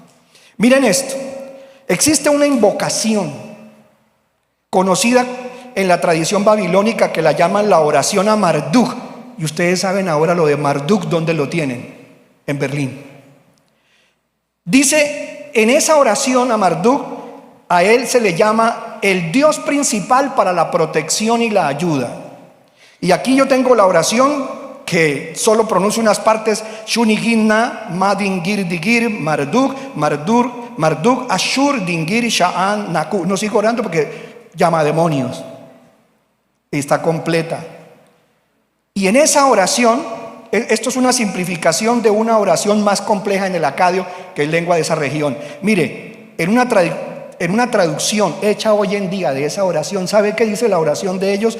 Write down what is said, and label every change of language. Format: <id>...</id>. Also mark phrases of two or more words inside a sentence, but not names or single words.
<es>Miren esto, existe una invocación conocida en la tradición babilónica que la llaman la oración a Marduk, y ustedes saben ahora lo de Marduk, ¿dónde lo tienen? En Berlín. Dice, en esa oración a Marduk, a él se le llama el Dios principal para la protección y la ayuda. Y aquí yo tengo la oración que solo pronuncio unas partes:</es> <akk>Shunigina, Madingir Digir, Marduk, Marduk, Ashur, Dingir, Sha'an, Naku.</akk> <es>No sigo orando porque llama a demonios. Está completa. Y en esa oración, esto es una simplificación de una oración más compleja en el acadio, que es lengua de esa región. Mire, en una traducción hecha hoy en día de esa oración, ¿sabe qué dice la oración de ellos?</es>